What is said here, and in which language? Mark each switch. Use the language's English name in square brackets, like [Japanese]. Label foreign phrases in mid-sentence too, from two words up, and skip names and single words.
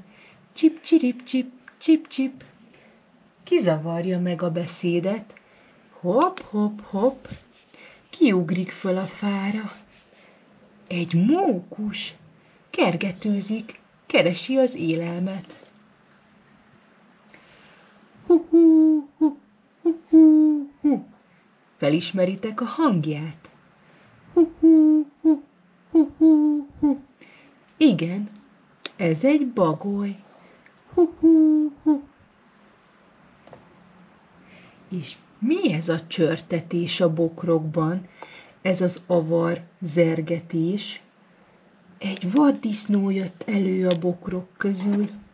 [Hungarian] Csip-csirip-csip, csip-csip. Ki zavarja meg a beszédet? Hopp-hopp-hopp, kiugrik föl a fára. Egy mókus kergetőzik, keresi az élelmet. Hu-hu, hu-hu-hu. Felismeritek a hangját? Hu-hu-hu, hu-hu-hu. Igen, ez egy bagoly. Hu-hu-hu. És mi ez a csörtetés a bokrokban? Ez az avar zergetés. Egy vaddisznó jött elő a bokrok közül.